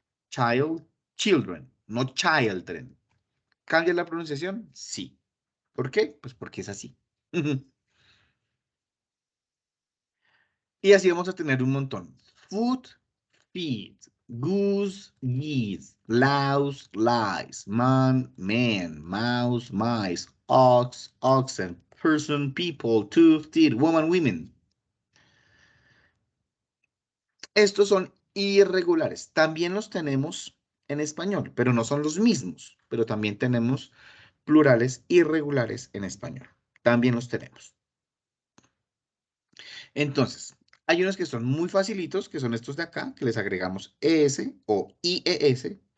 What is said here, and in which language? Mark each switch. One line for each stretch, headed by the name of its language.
English: Child, children, no children.
Spanish: ¿Cambia la pronunciación? Sí. ¿Por qué? Pues porque es así. Y así vamos a tener un montón.
English: Food, feed, goose, geese, louse, lies, man, man, mouse, mice, ox, oxen, person, people, tooth, teeth, woman, women.
Spanish: Estos son irregulares. También los tenemos en español, pero no son los mismos. Pero también tenemos plurales irregulares en español. También los tenemos. Entonces, hay unos que son muy facilitos, que son estos de acá, que les agregamos ES o IES.